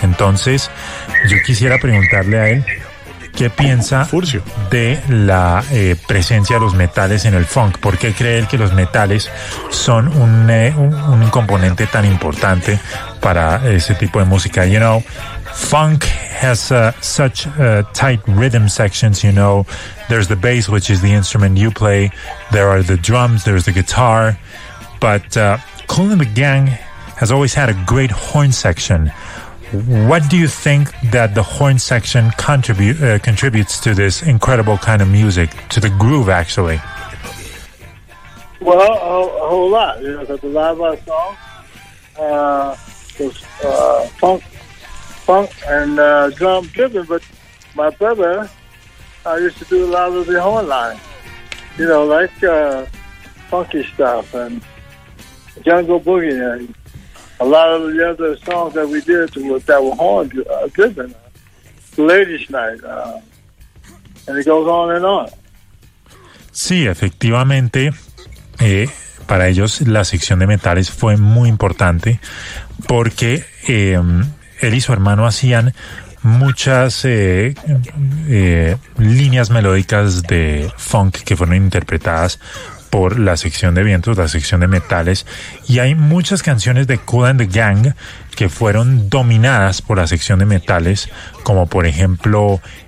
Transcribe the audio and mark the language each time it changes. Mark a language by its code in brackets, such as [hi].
[es] Entonces yo quisiera preguntarle a él qué piensa Furcio de la presencia de los metales en el funk. ¿Por qué cree él que los metales son un componente tan importante para ese tipo de música? [en] You know, funk has such tight rhythm sections, you know. There's the bass, which is the instrument you play. There are the drums, there's the guitar. But Kool & The Gang has always had a great horn section. What do you think that the horn section contributes to this incredible kind of music, to the groove, actually? Well, a whole lot. You know, that's a lot of our songs. Funk and drum driven, but my brother, I used to do a lot of the horn line, you know, like funky stuff and Jungle Boogie and a lot of the other songs that we did that were horn driven, Ladies Night, and it goes on and on. [es] Sí, efectivamente, para ellos la sección de metales fue muy importante, porque él y su hermano hacían muchas líneas melódicas de funk que fueron interpretadas por la sección de vientos, la sección de metales, y hay muchas canciones de Kool & The Gang que fueron dominadas por la sección de metales, como por ejemplo